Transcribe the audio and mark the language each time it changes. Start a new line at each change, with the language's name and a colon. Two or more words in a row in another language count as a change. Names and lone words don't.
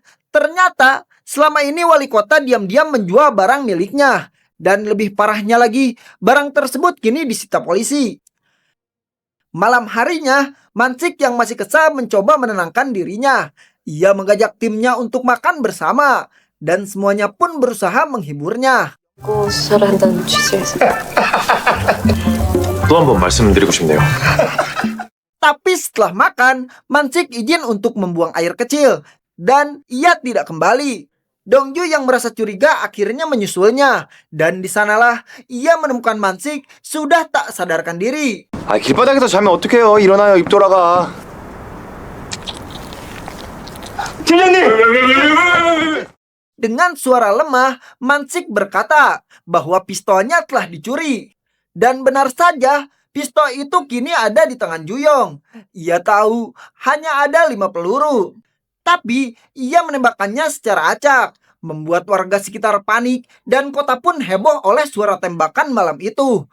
Indonesian: Ternyata selama ini wali kota diam-diam menjual barang miliknya. Dan lebih parahnya lagi, barang tersebut kini disita polisi. Malam harinya, Mansik yang masih kesal mencoba menenangkan dirinya. Ia mengajak timnya untuk makan bersama. Dan semuanya pun berusaha menghiburnya.
Korean: 꽃을 한다는 취지에서. 또 한 번 말씀드리고 싶네요.
Indonesian: Tapi setelah makan, Mansik izin untuk membuang air kecil. Dan ia tidak kembali. Dongju yang merasa curiga akhirnya menyusulnya. Dan di sanalah ia menemukan Mansik sudah tak sadarkan diri.
Korean: 아, 길바닥에서 자면 어떡해요? 일어나요, 입 돌아가.
Indonesian: Dengan suara lemah, Mansik berkata bahwa pistolnya telah dicuri. Dan benar saja, pistol itu kini ada di tangan Juyong. Ia tahu hanya ada 5 peluru. Tapi ia menembakkannya secara acak, membuat warga sekitar panik dan kota pun heboh oleh suara tembakan malam itu.